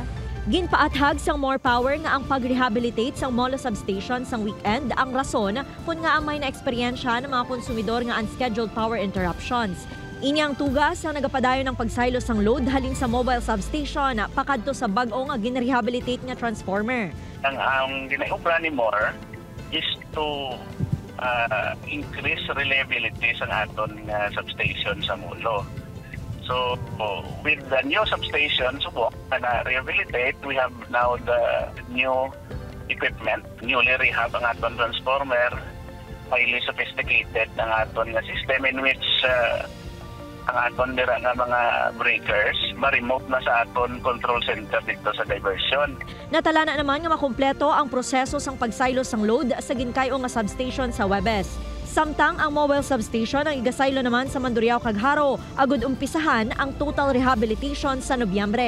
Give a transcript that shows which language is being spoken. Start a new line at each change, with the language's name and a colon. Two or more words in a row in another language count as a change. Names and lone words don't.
Hiligaynon: Ginpaathag sang More Power nga ang pag-rehabilitate sang Molo Substation sang weekend ang rason kung nga ang may na-eksperyensya ng mga konsumidor nga
English: unscheduled power interruptions.
Hiligaynon: Inyang tugas ang nagapadayon ng pagsaylo sang load halin sa mobile substation pakadto sa bag-o nga gin-rehabilitate nga transformer. Ang ginaubra ni More
English: is to increase reliability
Hiligaynon: sa aton substation sa Molo.
English: So, with the new substation,
Hiligaynon: subok na rehabilitate,
English: we have now the new equipment, newly rehab
Hiligaynon: ang aton transformer,
English: highly sophisticated
Hiligaynon: ng aton
English: system in which
Hiligaynon: ang aton dira nga mga breakers ma-remote na sa aton
English: control center
Hiligaynon: dito sa diversion. Natalana naman nga makumpleto ang proseso sang pagsaylo sang load sa ginkayo nga substation sa Webes. Samtang ang mobile substation ang igasaylo naman sa Mandurriao kag Haro, agud umpisahan ang
English: total rehabilitation
Hiligaynon: sa Nobyembre.